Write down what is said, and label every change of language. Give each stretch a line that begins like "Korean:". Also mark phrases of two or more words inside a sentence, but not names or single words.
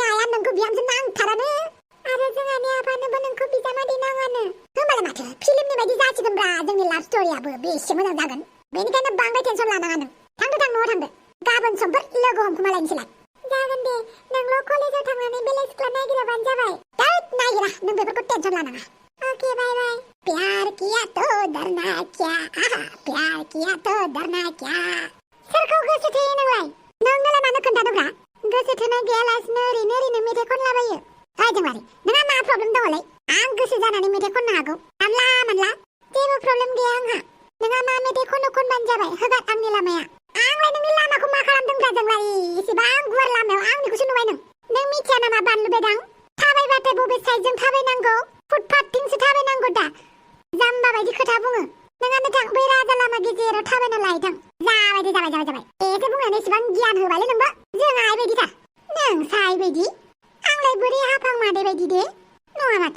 Bodo: आइया नोंखौ बिहामजो नांथारानो आरो जोंहानि आफानोबो नोंखौ बिजामादै नाङानो होमबालाय माथो फिल्मनि बायदि जासिगोनब्रा जोंनि लाभ स्ट'रियाबो बेसे मोजां जागोन बेनिखायनो बांद्राय टेनसन लानाङा नों थांदो न'आव थांदो गाबोन समफोर लोगो हमखुमालायनोसैलाय जागोन दे नोंल' कलेजाव थांनानै बेलेग सिख्ला नागिराबानो जाबाय दैट नागिरा नों बेफोरखौ टेनसन लानाङा
English: okay bye bye
Hindi: प्यार किया तो डरना क्या प्यार किया तो डरना क्या
Bodo: सोरखौ गोसो थोयो नोंलाय नोंनोलाय मानो खोन्थादोंब्रा गोसो थोनाय गैयालासिनो ओरैनो मेथाइ खनलाबायो ओइ जोंलारि नोंहा मा प्रब्लेम दङलै आं गोसो जानानै मेथाइ खननो हागौ जानला मोनला जेबो प्रब्लेम गैया आंहा नोंहा मा मेथाइ खनबानो जाबाय होगोन आंनि लामाया आंलाय नोंनि लामाखौ मा खालामदोंब्रा जोंलारि एसेबां गुवार लामायाव आंनिखौसो नुबाय नों मिथिया नामा बानलु बेदां थाबायबाथाय बबे साइडजों थाबायनांगौ फुटपाथथिंसो थाबायनांगौ दा जाम्बा बायदि खोथा बुङो नोंहानो थां बै राजा लामा गेजेराव थाबायना लायथां जाबाय एसे बुंनानै एसेबां गियान होबायलै नोंबो जों आइ बायदिथार नों साइ बायदि आंलाय बोरै हाफां मादै बायदि दे नङा माथो